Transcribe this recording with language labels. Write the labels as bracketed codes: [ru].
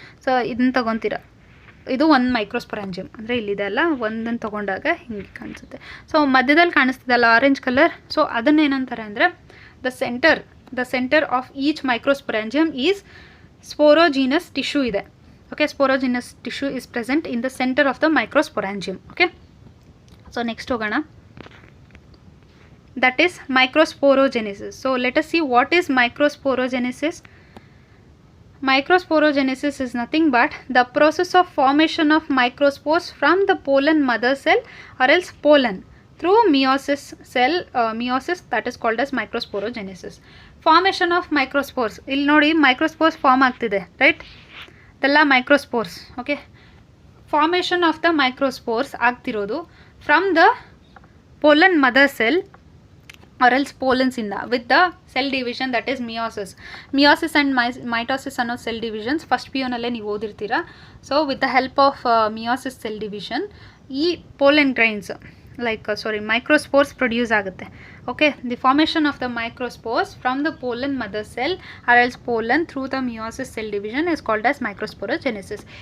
[kn] So ಇದನ್ನು ತೊಗೊತೀರ, ಇದು 1 ಮೈಕ್ರೋಸ್ಪೊರಾಂಜಿಯಮ್ ಅಂದರೆ ಇಲ್ಲಿದೆ ಅಲ್ಲ, ಒಂದನ್ನು ತೊಗೊಂಡಾಗ ಹಿಂಗೆ ಕಾಣಿಸುತ್ತೆ. ಸೊ ಮಧ್ಯದಲ್ಲಿ ಕಾಣಿಸ್ತಿದಲ್ಲ ಆರೆಂಜ್ ಕಲರ್, ಸೊ ಅದನ್ನೇನಂತಾರೆ ಅಂದರೆ [en] The centre of each microsporangium is sporogenous tissue ಇದೆ. Okay, sporogenous tissue is present in the centre of the microsporangium. [kn] Okay, so next ಹೋಗೋಣ. [en] That is microsporogenesis. So let us see what is microsporogenesis. Microsporogenesis is nothing but the process of formation of microspores from the pollen mother cell or else pollen through meiosis meiosis, that is called as microsporogenesis. Formation of microspores. [kn] ಇಲ್ಲಿ ನೋಡಿ microspores form ಆಗ್ತಿದೆ, right? ಇದೆಲ್ಲ microspores. [en] okay, formation of the microspores ಆಗ್ತಿರೋದು from the pollen mother cell or else pollens in with the cell division, that is meiosis and mitosis ಅನ್ನೋ cell divisions [kn] first P ಯುನಲ್ಲೇ ನೀವು ಓದಿರ್ತೀರ. [en] so with the help of meiosis cell division ಈ pollen grains microspores [kn] produce ಆಗುತ್ತೆ. [en] Okay, the formation of the microspores from the pollen mother cell or else pollen through the meiosis cell division is called as microsporogenesis.